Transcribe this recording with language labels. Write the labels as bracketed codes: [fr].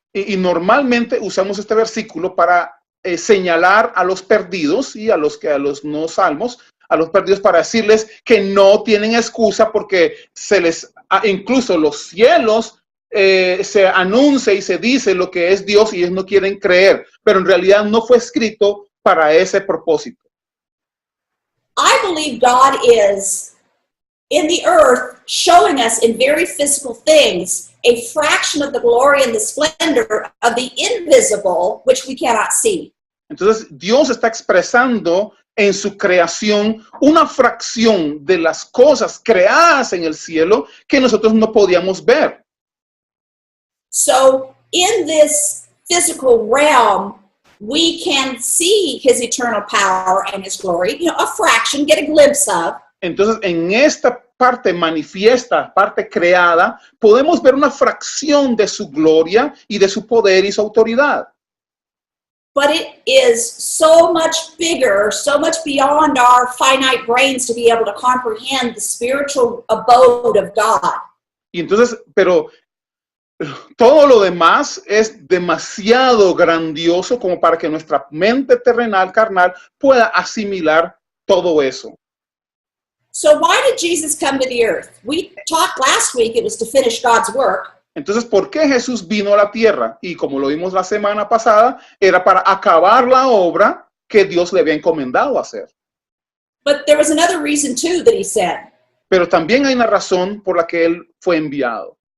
[es] y normalmente usamos este versículo para señalar a los perdidos y a los no salmos, a los perdidos, para decirles que no tienen excusa porque incluso los cielos se anuncia y se dice lo que es Dios y ellos no quieren creer, pero en realidad no fue escrito para ese propósito. [en] I believe God is in the earth showing us in very physical things a fraction of the glory and the splendor of the invisible, which we cannot see. [es] Entonces Dios está expresando en su creación una fracción de las cosas creadas en el cielo que nosotros no podíamos ver. [en] So in this physical realm, we can see his eternal power and his glory, a fraction, get a glimpse of. [es] Entonces, en esta parte manifiesta, parte creada, podemos ver una fracción de su gloria y de su poder y su autoridad. [en] But it is so much bigger, so much beyond our finite brains to be able to comprehend the spiritual abode of God. [es] Y entonces, pero todo lo demás es demasiado grandioso como para que nuestra mente terrenal, carnal, pueda asimilar todo eso. [en] So why did Jesus come to the earth? We talked last week, it was to finish God's work. [es] Entonces, ¿por qué Jesús vino a la tierra? Y como lo vimos la semana pasada, era para acabar la obra que Dios le había encomendado hacer. [en] But there was another reason too that he said. [es] Pero también hay una razón por la que él fue enviado.